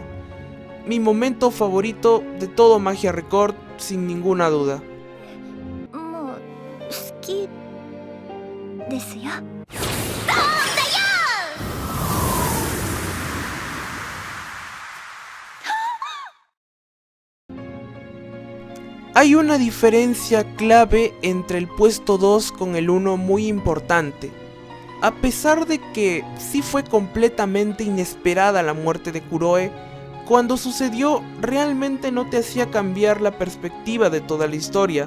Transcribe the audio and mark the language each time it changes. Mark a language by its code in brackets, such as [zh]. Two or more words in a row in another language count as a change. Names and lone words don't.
[es] Mi momento favorito de todo Magia Record, sin ninguna duda. [ja] もう好きですよ。 [es] Hay una diferencia clave entre el puesto 2 con el 1 muy importante. A pesar de que sí fue completamente inesperada la muerte de Kuroe, cuando sucedió realmente no te hacía cambiar la perspectiva de toda la historia.